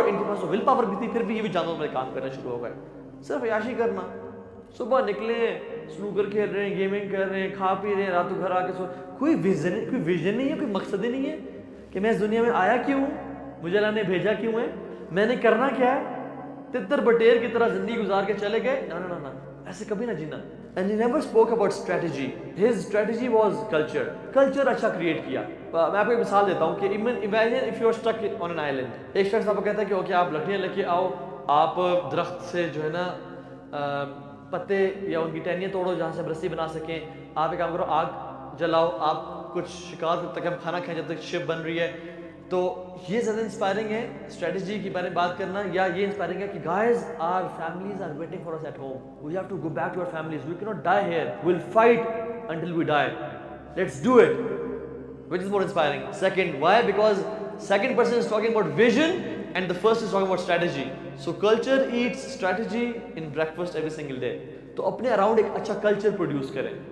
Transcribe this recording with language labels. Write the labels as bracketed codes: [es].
[ur] ان کے پاس will power بھی تھی, پھر بھی یہ بھی جانوروں میں کام کرنا شروع ہو گئے. صرف عیاشی کرنا, صبح نکلیں سنوکر کھیل رہے ہیں, گیمنگ کر رہے ہیں, کھا پی رہے ہیں, رات کو گھر آ کے سو. کوئی ویژن نہیں ہے, کوئی مقصد ہی نہیں ہے کہ میں اس دنیا میں آیا کیوں ہوں, مجھے اللہ نے بھیجا کیوں ہے, میں نے کرنا کیا ہے. تتر بٹیر کی طرح زندگی گزار کے چلے گئے. نہ ایسے کبھی نہ جینا. [en] And he never spoke about strategy. His strategy was culture. [ur] Culture اچھا کریٹ کیا. میں آپ کو ایک مثال دیتا ہوں کہ [en] imagine if you are stuck on an island. [ur] ایک شخص آپ کو کہتا ہے کہ اوکے آپ لکڑیاں لے کے آؤ, آپ درخت سے جو ہے نا پتے یا ان کی ٹہنیاں توڑو جہاں سے ہم رسی بنا سکیں. آپ ایک کام کرو, آگ جلاؤ, آپ کچھ شکار تک ہم کھانا کھائیں جب تک شپ بن رہی ہے. تو یہ زیادہ انسپائرنگ ہے اسٹریٹجی کے بارے میں بات کرنا, یا یہ انسپائرنگ ہے کہ [en] Guys our families are waiting for us at home, we have to go back to our families, we can't die here, we will fight until we die, let's do it. which is more inspiring? Second, why? Because second person is talking about vision and the first is talking about strategy. So culture eats strategy in breakfast every single day. [ur] تو اپنے around ایک اچھا culture produce کریں.